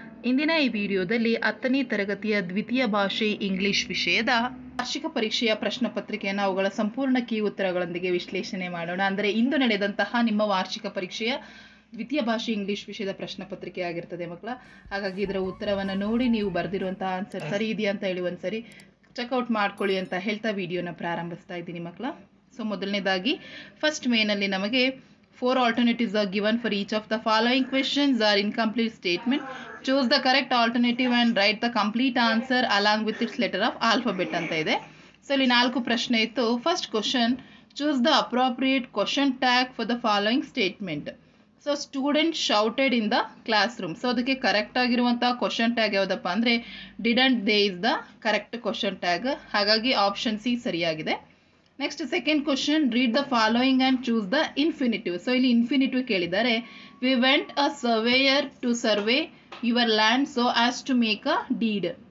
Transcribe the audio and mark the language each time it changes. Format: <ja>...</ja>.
<kn>ಇಂದಿನ ಈ ವಿಡಿಯೋದಲ್ಲಿ 10ನೇ ತರಗತಿಯ ದ್ವಿತೀಯ ಭಾಷೆ ಇಂಗ್ಲಿಷ್ ವಿಷಯದ ವಾರ್ಷಿಕ ಪರೀಕ್ಷೆಯ ಪ್ರಶ್ನೆ ಪತ್ರಿಕೆಯನ್ನು ಅವುಗಳ ಸಂಪೂರ್ಣ ಕೀ ಉತ್ತರಗಳೊಂದಿಗೆ ವಿಶ್ಲೇಷಣೆ ಮಾಡೋಣ. ಅಂದರೆ ಇಂದು ನಡೆದಂತಹ ನಿಮ್ಮ ವಾರ್ಷಿಕ ಪರೀಕ್ಷೆಯ ದ್ವಿತೀಯ ಭಾಷೆ ಇಂಗ್ಲಿಷ್ ವಿಷಯದ ಪ್ರಶ್ನೆ ಪತ್ರಿಕೆ ಆಗಿರ್ತದೆ ಮಕ್ಕಳ. ಹಾಗಾಗಿ ಇದರ ಉತ್ತರವನ್ನು ನೋಡಿ ನೀವು ಬರೆದಿರುವಂತಹ ಆನ್ಸರ್ ಸರಿ ಇದೆಯಾ ಅಂತ ಹೇಳಿ ಒಂದ್ಸರಿ ಚೆಕ್ಔಟ್ ಮಾಡ್ಕೊಳ್ಳಿ ಅಂತ ಹೇಳ್ತಾ ವಿಡಿಯೋನ ಪ್ರಾರಂಭಿಸ್ತಾ ಇದ್ದೀನಿ ಮಕ್ಕಳ.</kn> <en>so</en> <kn>ಮೊದಲನೇದಾಗಿ ಫಸ್ಟ್ ಮೇನಲ್ಲಿ ನಮಗೆ</kn> <en>4 alternatives are given for each of the following questions are incomplete statement. Choose the correct alternative and write the complete answer along with its letter of alphabet</en> <kn>ಅಂತ ಇದೆ. ಸೊ ಇಲ್ಲಿ 4 ಪ್ರಶ್ನೆ ಇತ್ತು.</kn> <en>First question, choose the appropriate question tag for the following statement. So student shouted in the classroom. So</en> <kn>ಅದಕ್ಕೆ correct ಆಗಿರುವಂತಹ question tag ಯಾವುದಪ್ಪ ಅಂದರೆ</kn> <en>Didn't they is the correct question tag.</en> <kn>ಹಾಗಾಗಿ ಆಪ್ಷನ್ ಸಿ ಸರಿಯಾಗಿದೆ.</kn> <en>Next second question, read the following and choose the infinitive.</en> <kn>So ಇಲ್ಲಿ infinitive ಕೇಳಿದ್ದಾರೆ.</kn> <en>We went a surveyor to survey your land so as to make a deed.</en>